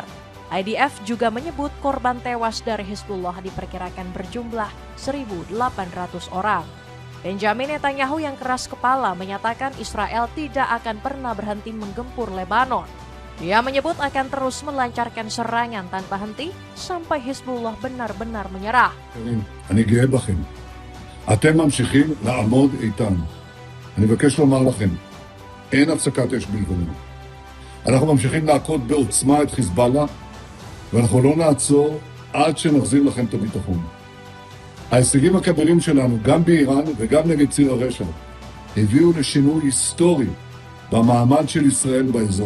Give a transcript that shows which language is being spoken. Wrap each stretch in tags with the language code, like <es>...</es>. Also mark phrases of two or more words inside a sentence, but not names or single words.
<id>IDF juga menyebut korban tewas dari Hizbullah diperkirakan berjumlah 1.800 orang. Benjamin Netanyahu yang keras kepala menyatakan Israel tidak akan pernah berhenti menggempur Lebanon. Dia menyebut akan terus melancarkan serangan tanpa henti sampai Hizbullah benar-benar menyerah.</id> <he>אני גאה בכם. אתם ממשיכים לעמוד איתן. אני מבקש לומר לכם, אין הפסקת אש בלבנון. אנחנו ממשיכים להכות בעוצמה את חיזבאללה, ואנחנו לא נעצור עד שנחזיר לכם את הביטחון. ההישגים הכבירים שלנו, גם באיראן וגם נגד ציר הרשע, הביאו לשינוי היסטורי במעמד של ישראל באזור.</he>